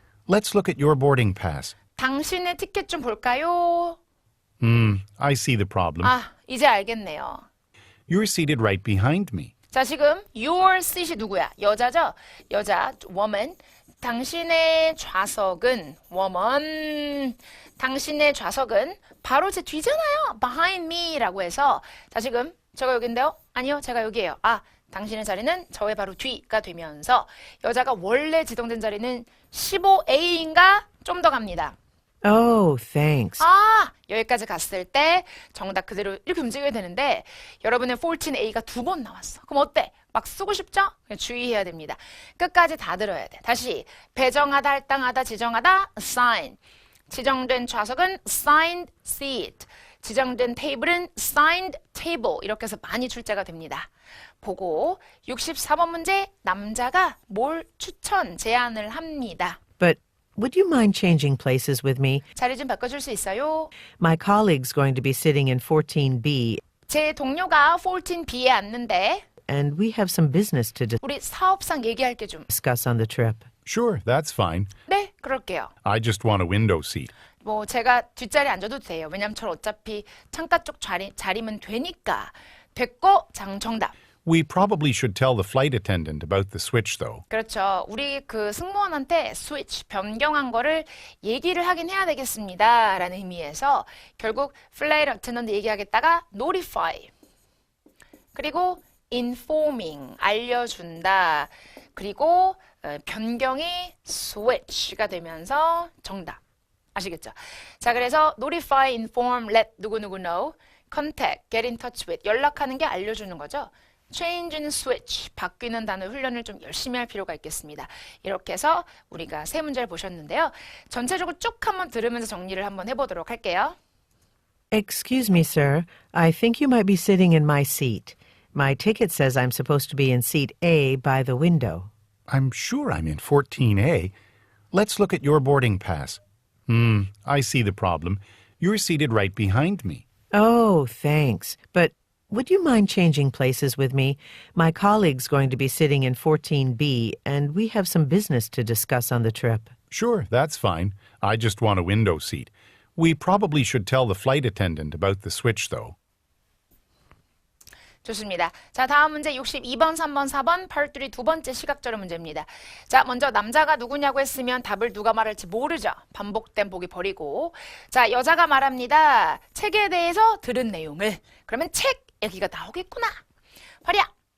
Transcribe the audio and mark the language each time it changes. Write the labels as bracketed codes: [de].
[en] Let's look at your boarding pass. [ko] 당신의 티켓 좀 볼까요? [en] I see the problem. [ko] 아, 이제 알겠네요. [en] You're seated right behind me. [ko] 자, 지금 [en] your seat [ko] 이 누구야? 여자죠? 여자, woman. 당신의 좌석은 woman. 당신의 좌석은 바로 제 뒤잖아요. [en] behind me [ko] 라고 해서 자, 지금 제가 여기인데요? 아니요, 제가 여기예요. 아, 당신의 자리는 저의 바로 뒤가 되면서 여자가 원래 지정된 자리는 15A인가? 좀 더 갑니다. [en] Oh, thanks. [ko] 아, 여기까지 갔을 때 정답 그대로 이렇게 움직여야 되는데 여러분의 14A가 두 번 나왔어. 그럼 어때? 막 쓰고 싶죠? 그냥 주의해야 됩니다. 끝까지 다 들어야 돼. 다시 배정하다, 할당하다, 지정하다, assign. 지정된 좌석은 [en] assigned seat. [ko] 지정된 테이블은 [en] assigned table. [ko] 이렇게 해서 많이 출제가 됩니다. 보고 64번 문제 남자가 뭘 추천, 제안을 합니다. [en] But would you mind changing places with me? [ko] 자리 좀 바꿔줄 수 있어요? [en] My colleague's going to be sitting in 14B, [ko] 제 동료가 14B에 앉는데 [en] and we have some business to [ko] 우리 사업상 얘기할 게 좀. [en] discuss on the trip. Sure, that's fine. [ko] 네, 그럴게요. [en] I just want a window seat. [ko] 뭐 제가 뒷자리에 앉아도 돼요. 왜냐면 저 어차피 창가 쪽 자리면 되니까. 됐고 정답. [en] We probably should tell the flight attendant about the switch, though. [ko] 그렇죠. 우리 그 승무원한테 스위치 변경한 거를 얘기를 하긴 해야 되겠습니다. 라는 의미에서 결국 플라이트 어텐던트 얘기하겠다가 notify 그리고 informing 알려준다. 그리고 변경이 switch가 되면서 정답. 아시겠죠? 자, 그래서 notify, inform, let 누구누구 know, contact, [en] get in touch with [ko] 연락하는 게 알려주는 거죠. [en] change and switch [ko] 바뀌는 단어 훈련을 좀 열심히 할 필요가 있겠습니다. 이렇게 해서 우리가 세 문제를 보셨는데요. 전체적으로 쭉 한번 들으면서 정리를 한번 해보도록 할게요. [en] Excuse me, sir. I think you might be sitting in my seat. My ticket says I'm supposed to be in seat A by the window. I'm sure I'm in 14A. Let's look at your boarding pass. I see the problem. You're seated right behind me. Oh, thanks. But would you mind changing places with me? My colleague's going to be sitting in 14B, and we have some business to discuss on the trip. Sure, that's fine. I just want a window seat. We probably should tell the flight attendant about the switch, though. [ko] 좋습니다. 자, 다음 문제 62번, 3번, 4번, part 3 두 번째 시각적인 문제입니다. 자, 먼저 남자가 누구냐고 했으면 답을 누가 말할지 모르죠. 반복된 보기 버리고. 자, 여자가 말합니다. 책에 대해서 들은 내용을. 그러면 책 여기가 나오겠구나. 발야.